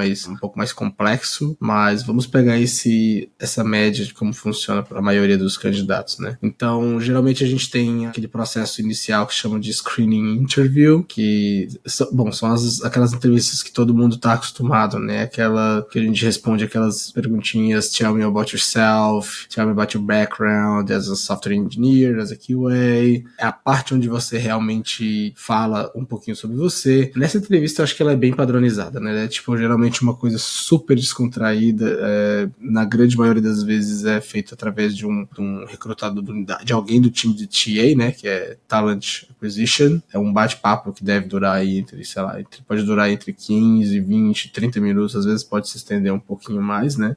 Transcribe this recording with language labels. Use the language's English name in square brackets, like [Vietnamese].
[Portuguese] Mas um pouco mais complexo. Mas vamos pegar essa média de como funciona para a maioria dos candidatos, né? Então, geralmente a gente tem aquele processo inicial que chama de screening interview, que, são aquelas entrevistas que todo mundo está acostumado, né? Aquela que a gente responde aquelas perguntinhas: [English] tell me about yourself, tell me about your background as a software engineer, as a QA. [Portuguese] É a parte onde você realmente fala um pouquinho sobre você. Nessa entrevista eu acho que ela é bem padronizada, né? É tipo, geralmente uma coisa super descontraída, na grande maioria das vezes é feito através de um recrutador de alguém do time de TA, né? Que é Talent Acquisition. É um bate-papo que deve durar aí pode durar entre 15, 20, 30 minutos, às vezes pode se estender um pouquinho mais, né?